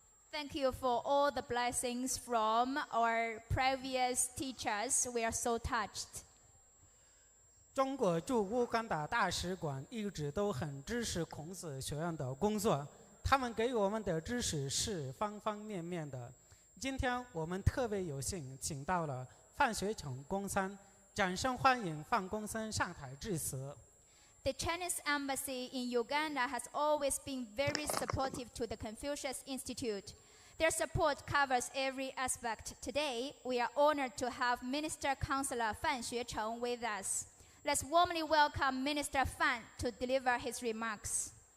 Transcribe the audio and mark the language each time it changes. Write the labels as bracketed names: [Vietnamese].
[English] Thank you for all the blessings from our previous teachers. We are so touched. [Chinese] 中国驻乌干达大使馆一直都很支持孔子学院的工作，他们给我们的支持是方方面面的。今天我们特别有幸请到了范学成公三，掌声欢迎范公三上台致辞。 [English] The Chinese embassy in Uganda has always been very supportive to the Confucius Institute. Their support covers every aspect. Today, we are honored to have Minister Councillor Fan Xuecheng with us. Let's warmly welcome Minister Fan to deliver his remarks.